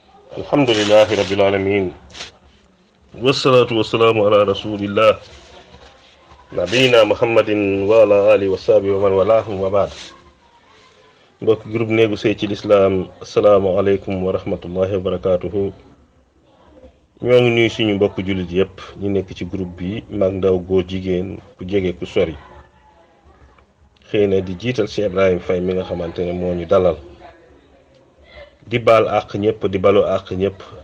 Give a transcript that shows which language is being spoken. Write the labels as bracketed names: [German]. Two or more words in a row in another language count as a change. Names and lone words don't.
[Arabic] الحمد لله رب العالمين والصلاة والسلام على رسول الله نبينا محمد وعلى آله وصحبه ومن والاهم و [Wolof] baad mbokk groupe néegu sëy ci lislaam [Arabic] السلام عليكم ورحمة الله وبركاته [Wolof] ñoo ngi nuyu suñu mbokk jullit yépp ñu nekk ci groupe bi mag ndaw góor jigéen ku jege ku sori xëy na di jiital Cheikh Ibrahim Faye mi nga xamante ne moo ñu dalal di baal àq ñëpp di balu àq ñëpp